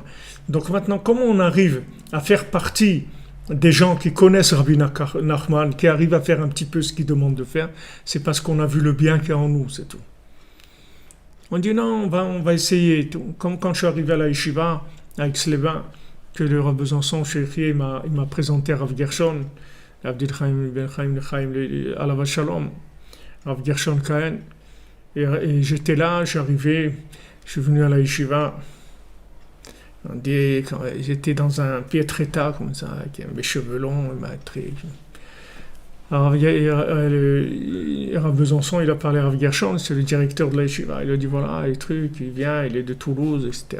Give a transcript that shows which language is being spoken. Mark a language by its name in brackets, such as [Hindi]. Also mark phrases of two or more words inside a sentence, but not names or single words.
[French] Donc maintenant, comment on arrive à faire partie des gens qui connaissent Rabbi Nachman, qui arrivent à faire un petit peu ce qu'ils demandent de faire? C'est parce qu'on a vu le bien qu'il y a en nous, c'est tout. On dit non, on va essayer. Comme quand je suis arrivé à la yeshiva, à Aix-les-Bains, que le Rav Besançon, il m'a présenté Rav Gershon, Abdel Chaim Ben Chaim [Hebrew] Alav Shalom, [French] Rav Gershon Kahen, et j'étais là, je suis venu à la yeshiva, j'étais dans un piètre état comme ça, avec mes cheveux longs, alors Rav Besançon, il a parlé à Rav Gershon, c'est le directeur de la yeshiva, il a dit voilà, les trucs, il vient, il est de Toulouse, etc.